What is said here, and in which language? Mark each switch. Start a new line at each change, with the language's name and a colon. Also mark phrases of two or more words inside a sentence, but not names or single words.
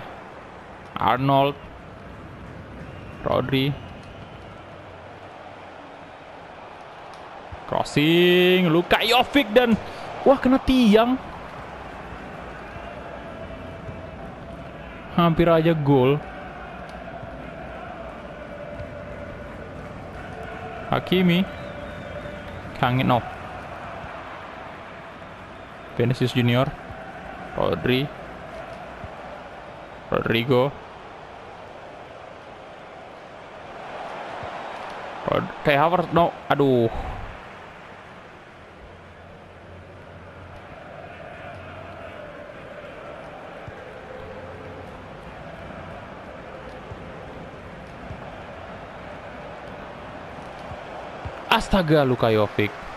Indonesian: Arnold, Rodri, crossing, Luka Jovic dan wah kena tiang. Hampir aja gol. Hakimi, Kangin, no. Vinicius Junior, Rodri, Rodrigo, kayak Havertz, no. Aduh. Astaga, Luka Jovic.